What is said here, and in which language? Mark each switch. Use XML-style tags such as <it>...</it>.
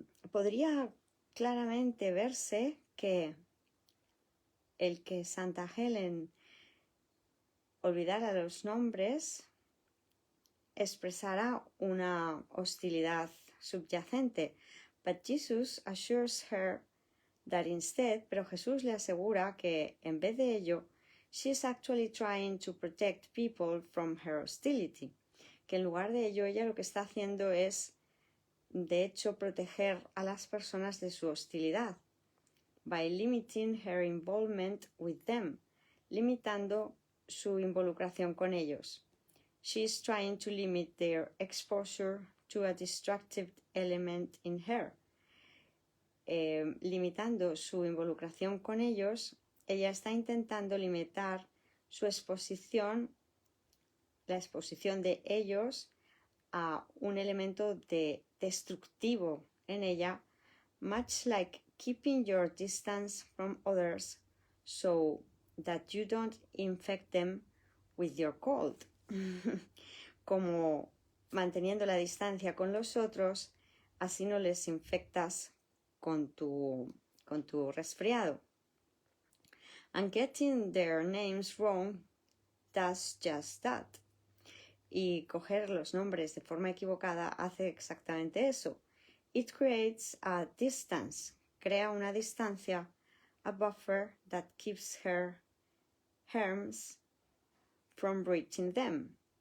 <es>Podría claramente verse que el que Santa Helen olvidara los nombres expresará una hostilidad subyacente.</es> <en>But Jesus assures her that instead,</en> <es>pero Jesús le asegura que en vez de ello,</es> <en>she is actually trying to protect people from her hostility.</en> <es>Que en lugar de ello, ella lo que está haciendo es, de hecho, proteger a las personas de su hostilidad.</es> <en>By limiting her involvement with them,</en> <es>limitando su involucración con ellos.</es> <en>She is trying to limit their exposure to a destructive element in her.</en> <es>Limitando su involucración con ellos, ella está intentando limitar su exposición, la exposición de ellos a un elemento destructivo en ella,</es> <en>much like keeping your distance from others so that you don't infect them with your cold.</en> <es>Como manteniendo la distancia con los otros, así no les infectas con tu resfriado.</es> <en>And getting their names wrong does just that.</en> <es>Y coger los nombres de forma equivocada hace exactamente eso.</es> <en>It creates a distance,</en> <es>crea una distancia,</es> <en>a buffer that keeps her harms from reaching them.</en>